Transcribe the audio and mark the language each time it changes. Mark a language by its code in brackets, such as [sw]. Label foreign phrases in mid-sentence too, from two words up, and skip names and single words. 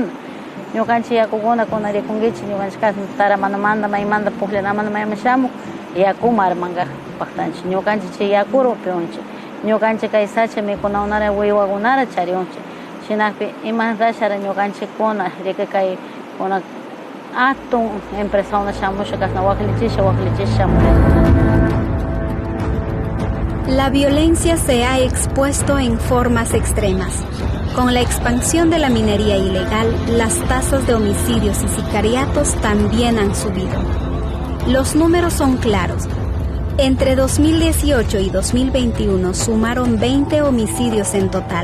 [qu] Ñukanchik yakuguna kunarikunkichik, ñukanchik kasna taramanamanta maymanta pukllanamanta mayman shamuk, yakuma armanka paktanchik. Ñukanchik chay yakuru upyunchik. Ñukanchik kay sacha mikunakunara wiwakunara chariyunchik. Shinakpi imanrashara ñukanchikkuna rika kay kuna atun empresakuna shamusha kasna waqlichisha shamurin. [es] La violencia se ha expuesto en formas extremas. Con la expansión de la minería ilegal, las tasas de homicidios y sicariatos también han subido. Los números son claros. Entre 2018 y 2021 sumaron 20 homicidios en total.